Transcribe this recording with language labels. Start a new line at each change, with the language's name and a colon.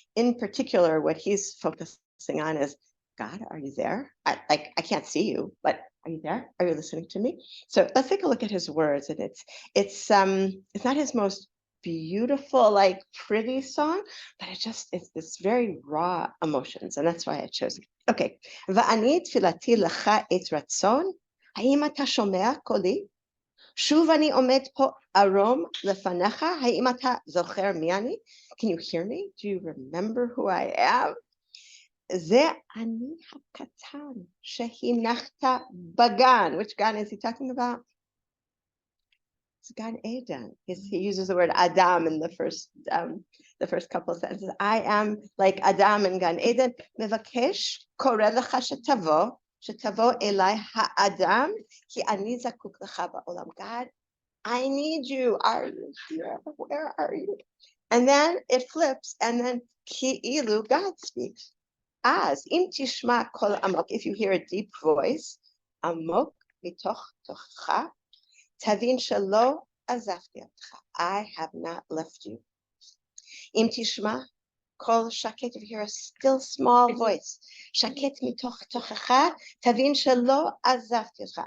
English: In particular, what he's focusing on is, God, are you there? I can't see you, but are you there? Are you listening to me? So let's take a look at his words. And it's not his most beautiful, like pretty song, but it's this very raw emotions, and that's why I chose it. Okay.
Hebrew: ואני תפילתי לך את רצון, האם אתה שומע קולי? שוב אני עומד פה ערום לפניך, האם אתה זוכר מי אני?
English: Can you hear me? Do you remember who I am?
Hebrew: זה אני הקטן שהנחת בגן.
English: Which gan is he talking about? It's Gan Eden. He uses the word Adam in the first couple of sentences. I am like Adam in Gan Eden.
Hebrew: מבקש, קורא לך שתבוא אליי האדם, כי אני זקוק לך בעולם.
English: God, I need you. Are you here? Where are you? And then it flips, and then כאילו God speaks.
Hebrew: As אם תשמע קול עמוק,
English: if you hear a deep voice,
Hebrew: עמוק מתוך תוכך, תבין שלא עזבתי אותך.
English: I have not left you.
Hebrew: אם תשמע קול שקט,
English: if you hear a still small voice,
Hebrew: שקט מתוך תוכך, תבין שלא עזבתי אותך.